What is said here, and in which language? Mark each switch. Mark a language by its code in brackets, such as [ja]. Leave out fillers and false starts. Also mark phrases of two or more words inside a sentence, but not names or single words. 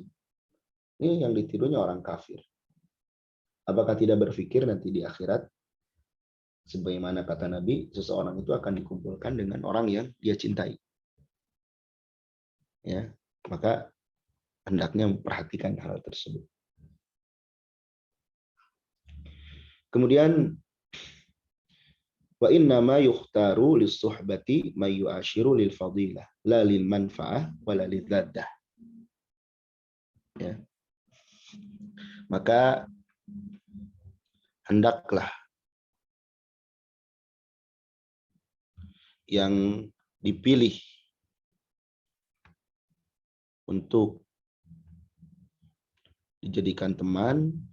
[id] Ini yang ditirunya orang kafir. Apakah tidak berpikir nanti di akhirat, sebagaimana kata Nabi, seseorang itu akan dikumpulkan dengan orang yang dia cintai. Ya, maka hendaknya memperhatikan hal tersebut. [ar] Kemudian وإنما يختار للصحبة من يعاشر للفضيلة لا للمنفعة ولا للذة. [id] Ya. Maka hendaklah yang dipilih untuk dijadikan teman